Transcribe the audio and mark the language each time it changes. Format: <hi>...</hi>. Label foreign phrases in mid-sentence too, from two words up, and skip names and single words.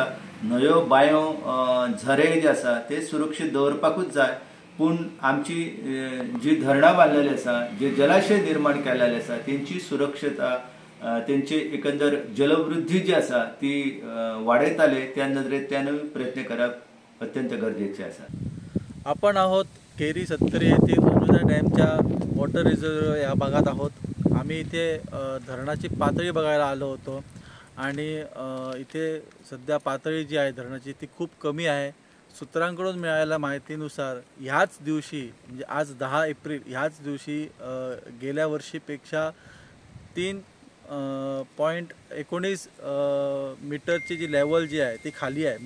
<kok>न्हंयो बांयो झरे जे आसा ते सुरक्षीत दवरपाकूच जाय. पूण आमची जी धरणां बांदलेली आसा जे जलाशय निर्माण केल्लेले आसा तेंची सुरक्षता तेंची एकंदर जलवृद्धी जी आसा ती वाडयताले त्या नदरेंतल्यानूय प्रयत्न करप अत्यंत गरजेचे आसा.</kok> <mr>आपण आहोत केरी सत्तरी येथील अंजुना डॅमच्या</mr> <en>water reserve</en> <mr>या भागात आहोत. आम्ही इथे धरणाची पातळी बघायला आलो होतो आणि इथे सध्या पातळी जी आहे धरणाची ती खूप कमी आहे. सूत्रांकडून मिळालेल्या माहितीनुसार ह्याच दिवशी म्हणजे आज 10 एप्रिल ह्याच दिवशी गेल्या वर्षीपेक्षा 3.19 मीटरची जी लेवल जी आहे ती खाली आहे.</mr>